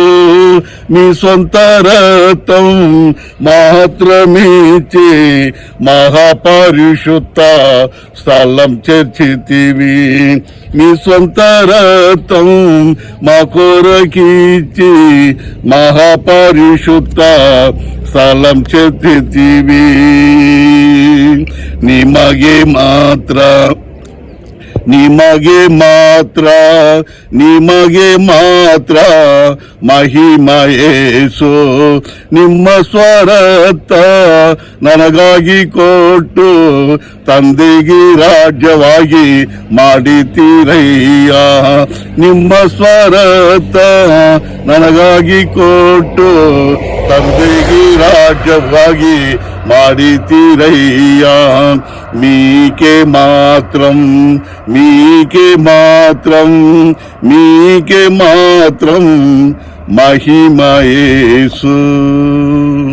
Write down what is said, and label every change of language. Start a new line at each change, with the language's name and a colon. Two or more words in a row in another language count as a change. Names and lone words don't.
Telugu: మీ సొంత రక్తం మాత్రమిచ్చి మహాపరిశుద్ధ స్థలం చేర్చితివి. మీ సొంత రక్తం మా కొరకిచ్చి మహాపరిశుద్ధ స్థలం చేర్చితివి.
Kannada: నిమగే ಮಾತ್ರ ಮಹಿಮಯೇಸು. ನಿಮ್ಮ ಸ್ವರತ್ತ ನನಗಾಗಿ ಕೊಟ್ಟು ತಂದೆಗೆ ರಾಜ್ಯವಾಗಿ ಮಾಡಿತೀರಯ್ಯ. ನಿಮ್ಮ ಸ್ವರತ್ತ ನನಗಾಗಿ ಕೊಟ್ಟು ತಂದೆಗೆ ರಾಜ್ಯವಾಗಿ ಮಾಡಿತೀರಯ್ಯ.
Telugu: మీకే మాత్రం మహిమయేసు.